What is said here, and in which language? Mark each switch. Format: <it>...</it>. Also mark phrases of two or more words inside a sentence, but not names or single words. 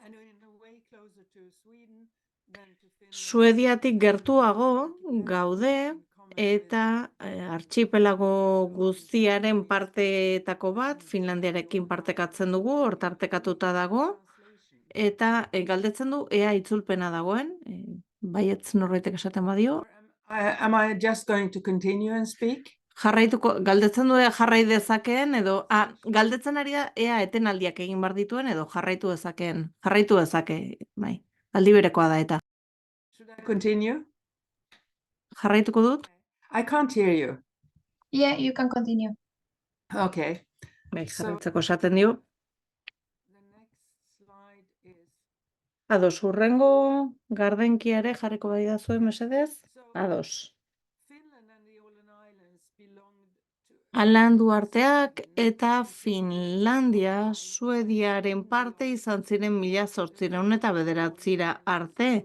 <eu>Suediatik gertuago gaude eta artxipelago guztiaren parteetako bat Finlandiarekin partekatzen dugu, hortartekatuta dago, eta galdetzen du ea itzulpena dagoen, baietz norbaitek esaten badio.</eu> <en>Am I just going to continue and speak?</en> <eu>Galdetzen du ea jarrai dezakeen, edo galdetzen ari da ea etenaldiak egin bar dituen, edo jarraitu dezake, bai, aldi berekoa da eta.</eu> <en>Should I continue?</en> <eu>Jarraituko dut?</eu> <en>I can't hear you. Yeah, you can continue. Okay.</en> <eu>Bai, jarraitzeko esaten dio. Ados, urrengo gardenkiare jarriko bai da zuen mesedez? Ados. Åland uharteak eta Finlandia Suediaren parte izan ziren 1809 arte.</eu>